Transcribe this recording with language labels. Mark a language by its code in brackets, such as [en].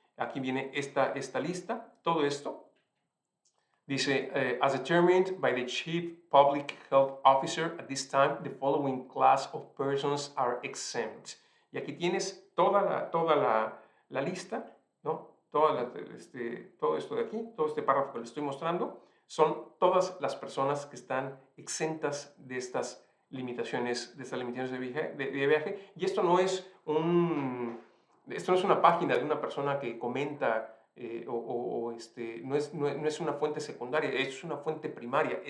[es] Aquí viene esta lista, todo esto. [en] Dice, as determined by the Chief Public Health Officer at this time, the following class of persons are exempt. [es] Y aquí tienes toda la lista, ¿no? Todo esto de aquí, todo este párrafo que les estoy mostrando, son todas las personas que están exentas de estas limitaciones de viaje. Y esto no es una página de una persona que comenta no es una fuente secundaria, es una fuente primaria.